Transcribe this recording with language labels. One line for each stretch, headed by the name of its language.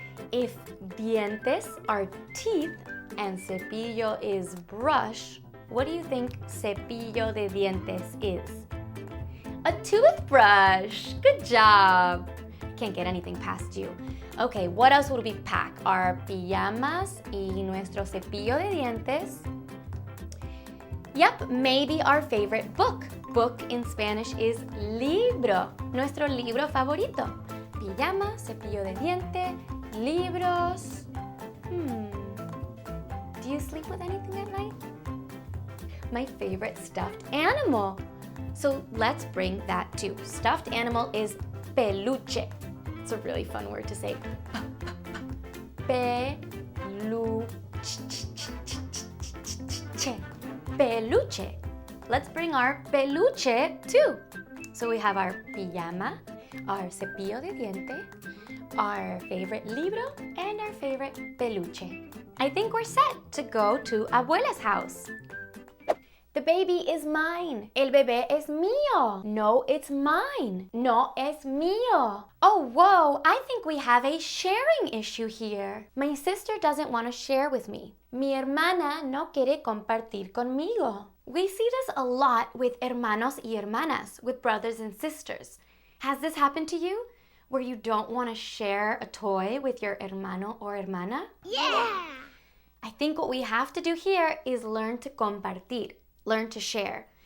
English: If dientes are teeth and cepillo is brush, what do you think
Spanish: cepillo de dientes
English: is? A toothbrush. Good job. Can't get anything past you. Okay, what else would we pack?
Spanish: Our pijamas y nuestro cepillo de dientes.
English: Yep, maybe our favorite book. Book in Spanish is libro,
Spanish: nuestro libro favorito. Pijama, cepillo de diente, libros.
English: Do you sleep with anything at night? My favorite stuffed animal. So let's bring that too. Stuffed animal is peluche. It's a really fun word to say. Peluche. Peluche. Let's bring our peluche too. So we have our pijama, our
Spanish: cepillo de diente,
English: our favorite libro, and our favorite peluche. I think we're set to go to Abuela's house. The baby is mine.
Spanish: El bebé es mío.
English: No, it's mine.
Spanish: No, es mío.
English: Oh, whoa, I think we have a sharing issue here. My sister doesn't want to share with me.
Spanish: Mi hermana no quiere compartir conmigo.
English: We see this a lot with
Spanish: hermanos y hermanas,
English: with brothers and sisters. Has this happened to you? Where you don't want to share a toy with your hermano or hermana? Yeah! I think what we have to do here is learn to compartir. Learn to share.